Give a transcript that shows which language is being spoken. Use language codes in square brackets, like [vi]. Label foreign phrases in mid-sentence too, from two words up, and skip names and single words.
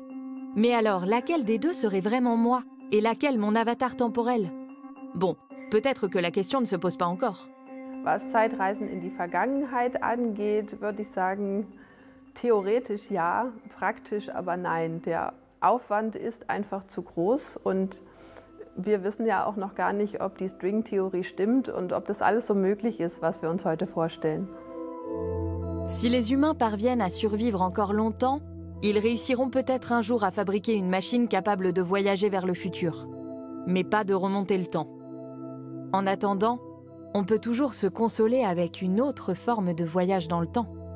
[fr] Mais alors, laquelle des deux serait vraiment moi, et laquelle mon avatar temporel? Bon, peut-être que la question ne se pose pas encore. [de] Was Zeitreisen in die Vergangenheit angeht, würde ich sagen, theoretisch ja, praktisch aber nein. Der Aufwand ist einfach zu groß und wir wissen ja auch noch gar nicht, ob die String-Theorie stimmt und ob das alles so möglich ist, was wir uns heute vorstellen. [fr] Si les humains parviennent à survivre encore longtemps, ils réussiront peut-être un jour à fabriquer une machine capable de voyager vers le futur, mais pas de remonter le temps. En attendant, on peut toujours se consoler avec une autre forme de voyage dans le temps.